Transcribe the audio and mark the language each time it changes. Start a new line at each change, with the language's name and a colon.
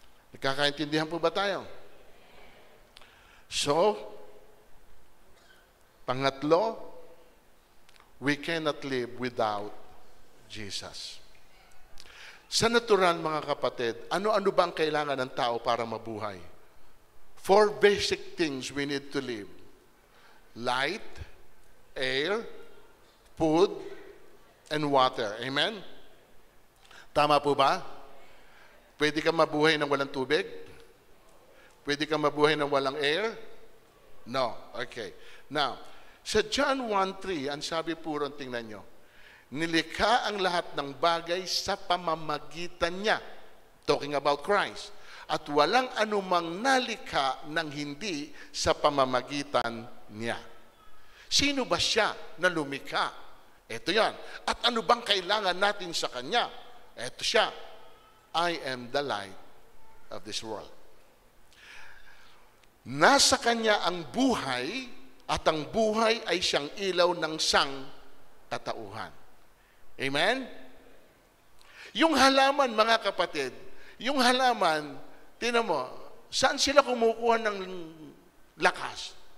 Filipino: Nagkakaintindihan po ba tayo? So, pangatlo,
English: we cannot live without Jesus.
Filipino: Sa natural, mga kapatid, ano-ano ba ang kailangan ng tao para mabuhay?
English: 4 basic things we need to live. Light, air, food, and water.
Filipino: Amen? Tama po ba? Pwede ka mabuhay ng walang tubig? Pwede ka mabuhay ng walang air? No. Okay. Now, sa John 1:3, ang sabi po ron, tingnan nyo, nilikha ang lahat ng bagay sa pamamagitan niya.
English: Talking about Christ.
Filipino: At walang anumang nalikha ng hindi sa pamamagitan niya. Sino ba siya na lumikha? Ito yan. At ano bang kailangan natin sa Kanya? Ito siya.
English: I am the light of this world.
Filipino: Nasa Kanya ang buhay at ang buhay ay siyang ilaw ng sangkatauhan. Amen? Yung halaman, mga kapatid, yung halaman, tinan mo, saan sila kumukuha ng lakas?